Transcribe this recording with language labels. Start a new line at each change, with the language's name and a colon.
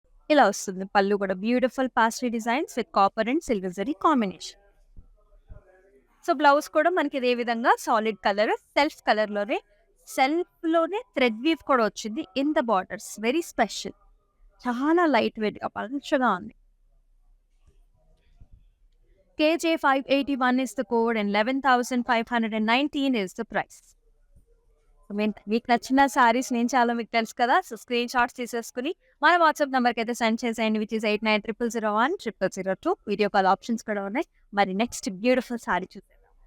Telugu: ఇలా వస్తుంది పళ్ళు కూడా,
English: Beautiful paisley designs with copper and silver zari combination.
Telugu: So blouse కూడా మనకి ఇదే విధంగా సాలిడ్ కలర్, సెల్ఫ్ కలర్లోనే, సెల్ఫ్లోనే థ్రెడ్ వీవ్ కూడా వచ్చింది
English: In the borders.
Telugu: Very special, చాలా లైట్ వెయిట్గా పలుచగా ఉంది.
English: KJ581 is the code and 11,519 is the price.
Telugu: మీకు నచ్చిన సారీస్ నేను చాలా మీకు తెలుసు కదా. సో స్క్రీన్ షాట్స్ తీసేసుకుని మన వాట్సాప్ నెంబర్కి అయితే సెండ్ చేసేయండి,
English: which is
Telugu: 8900010002. Video call options కూడా ఉన్నాయి. మరి నెక్స్ట్ బ్యూటిఫుల్ సారీ చూసేద్దాం.